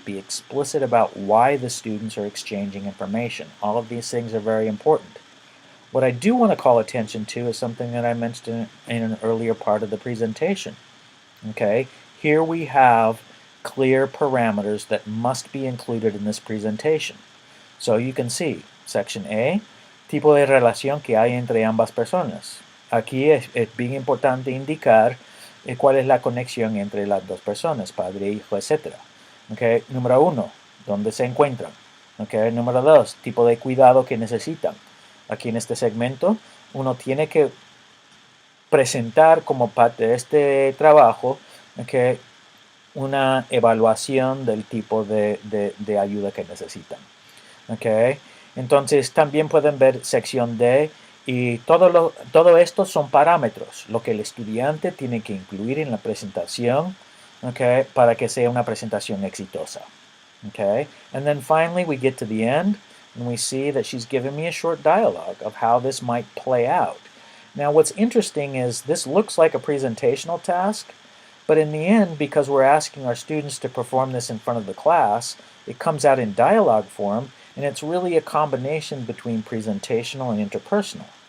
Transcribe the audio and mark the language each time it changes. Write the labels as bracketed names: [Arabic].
[English] Be explicit about why the students are exchanging information. All of these things are very important. What I do want to call attention to is something that I mentioned in an earlier part of the presentation. Okay, here we have clear parameters that must be included in this presentation. So you can see, section A, [Spanish] tipo de relación que hay entre ambas personas. Aquí es bien importante indicar cuál es la conexión entre las dos personas, padre, hijo, etc. Okay. Número 1, ¿dónde se encuentran? Okay. Número 2, tipo de cuidado que necesitan. Aquí en este segmento, uno tiene que presentar como parte de este trabajo, okay, una evaluación del tipo de ayuda que necesitan. Okay. Entonces también pueden ver sección D y todo esto son parámetros, lo que el estudiante tiene que incluir en la presentación, okay, para que sea una presentación exitosa. Okay. [English] And then finally we get to the end and we see that she's given me a short dialogue of how this might play out. Now what's interesting is this looks like a presentational task, but in the end, because we're asking our students to perform this in front of the class, it comes out in dialogue form, and it's really a combination between presentational and interpersonal.